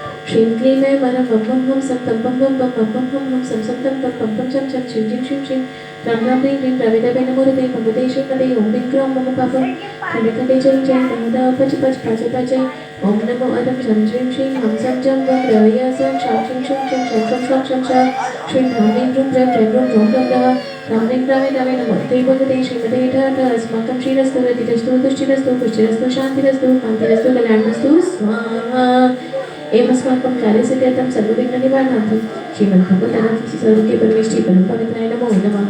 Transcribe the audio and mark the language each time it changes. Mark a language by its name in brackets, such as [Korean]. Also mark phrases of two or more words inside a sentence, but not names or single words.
[Sanskrit] श्रीं क्लीं ऐं वरं वं वं वं सं तं वं वं वं वं वं वं सं सं तं तं पं पं चं चं श्रीं क्लीं श्रीं श्रीं रां रां ह्रीं ह्रीं रविरवे नमोरते भगवते श्रीमते ॐ ह्रीं क्रों मम पापं खण्डे खण्डे जय जय दादा पच पच पच पच ॐ नमो अदं शं श्रीं श्रीं हं सं जं वं रय सं शं श्रीं श्रीं श्रीं शं शं शं शं शं श्रीं ह्रां ह्रीं ह्रूं ह्रं ह्रैं ह्रूं ह्रौं ह्रं ह्रः रां ह्रीं रवे रवे नमोरते भगवते श्रीमते ठ अस्माकं श्रीरस्तु रतिरस्तु तुष्टिरस्तु पुष्टिरस्तु शान्तिरस्तु कान्तिरस्तु कल्याणमस्तु स्वाहा एवमस्माकं कार्यसिद्ध्यर्थं सर्वविघ्ननिवारणार्थं श्रीमद्भगवतनाथस्य सर्वके परमेष्टि परं पवित्राय नमो नमः।